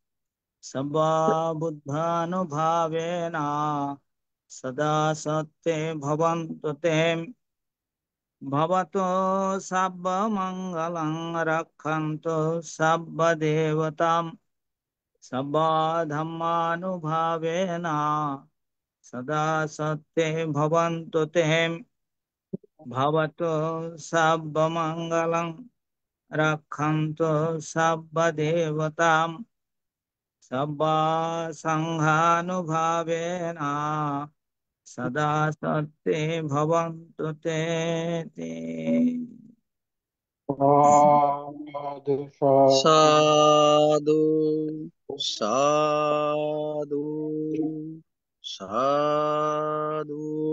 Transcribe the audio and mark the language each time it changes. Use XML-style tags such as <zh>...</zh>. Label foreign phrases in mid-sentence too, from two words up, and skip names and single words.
<pi>সর্ববুদ্ধানুভাবেন সদা সত্ত্বে ভবন্তু তে। ভবতু সর্বমঙ্গলং রক্ষন্তু সর্বদেবতাম সর্বধর্মানুভাবেন সদা সত্ত্বে ভবন্তু তে। ভবতু সর্বমঙ্গলং রক্ষন্তু সর্বদেবতাম সর্বসংঘানুভাবেন সদা সত্ত্বে ভবন্তু তে। সাধু সাধু সাধু সাধু।</pi>